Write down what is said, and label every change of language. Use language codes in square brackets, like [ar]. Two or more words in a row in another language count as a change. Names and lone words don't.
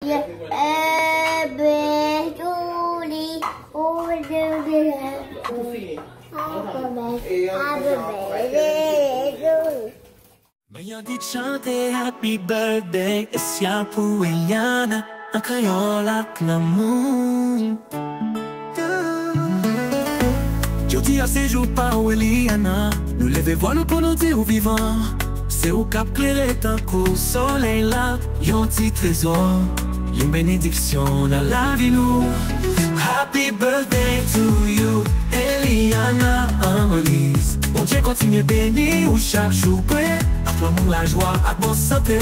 [ht] Mwen dit chante [en] happy birthday [ht] especial pou Eliana, an kreyol ak l'amour. Jodi a se jou pa ou Eliana, nou leve voile pou nou di ou vivan. Se ou kap klere tan kou soleil la, yon ti trezor, yon benediksyon nan la vi nou. [en] Happy birthday to you, Eliana Annelise. [ht] Bon Dieu continue béni ou chaque jour près, ak l'amour, la joie, ak bon santé.